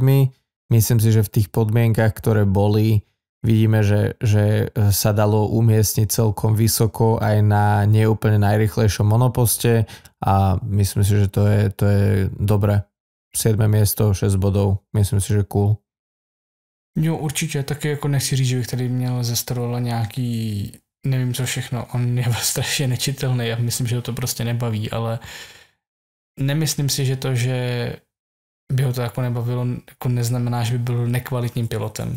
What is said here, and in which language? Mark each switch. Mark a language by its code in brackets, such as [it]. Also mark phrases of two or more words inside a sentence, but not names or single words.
[sk] Myslím si, že v tých podmienkach, ktoré boli, vidíme, že sa dalo umiestniť celkom vysoko aj na neúplne najrýchlejšom monoposte a myslím si, že to je dobré. 7. miesto, 6 bodov. Myslím si, že cool. [cs] Jo, určitě. Taky jako nechci říct, že bych tady měl ze Strolla nějaký nevím co všechno, on je strašně nečitelný a myslím, že ho to prostě nebaví, ale nemyslím si, že to, že by ho to jako nebavilo, jako neznamená, že by byl nekvalitním pilotem.